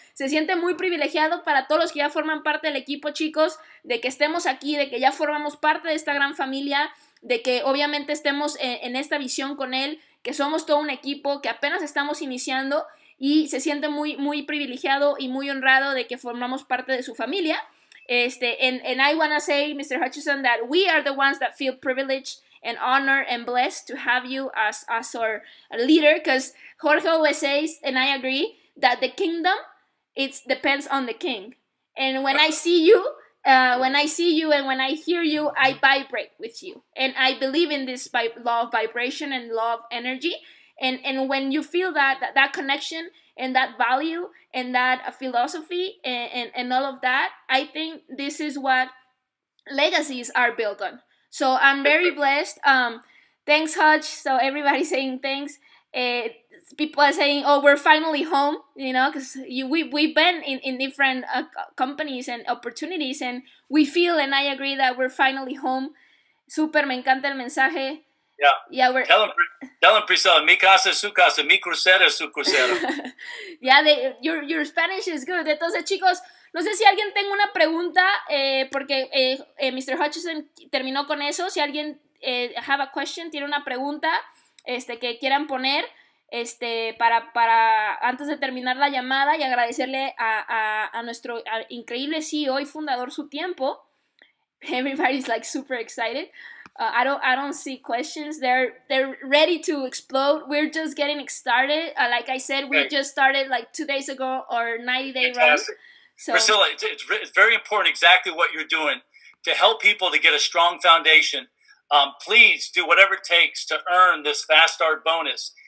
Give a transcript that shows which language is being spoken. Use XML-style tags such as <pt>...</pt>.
<es>Se siente muy privilegiado para todos los que ya forman parte del equipo, chicos, de que estemos aquí, de que ya formamos parte de esta gran familia, de que obviamente estemos en esta visión con él, que somos todo un equipo, que apenas estamos iniciando, y se siente muy privilegiado y muy honrado de que formamos parte de su familia.</es> <en>And I want to say, Mr. Hutchison, that we are the ones that feel privileged and honored and blessed to have you as our leader, because Jorge always says, and I agree, that the kingdom, it depends on the king. And when I see you, and when I hear you, I vibrate with you. And I believe in this law of vibration and law of energy. And when you feel that connection and that value and that philosophy and all of that, I think this is what legacies are built on. So I'm very blessed. Thanks, Hutch. So everybody's saying thanks. People are saying, oh, we're finally home, because we've been in different companies and opportunities, and we feel, and I agree, that we're finally home.</en> <es>Super, me encanta el mensaje. Yeah.</es> <en>Tell him,</en> <es>Priscilla, mi casa es su casa, mi crucero es su crucero.</es> <en>Yeah, your Spanish is good.</en> <es>Entonces, chicos, no sé si alguien tenga una pregunta, porque Mr. Hutchison terminó con eso. Si alguien</es> <en>have a question,</en> <es>tiene una pregunta que quieran poner, para antes de terminar la llamada, y agradecerle a nuestro increíble CEO y fundador su tiempo.</es> <en>Everybody's like super excited. I don't see questions. They're ready to explode. We're just getting started. Like I said, we just started like 2 days ago our 90-day run. So Priscilla, it's very important exactly what you're doing to help people to get a strong foundation. Please do whatever it takes to earn this Fast Start bonus.</en>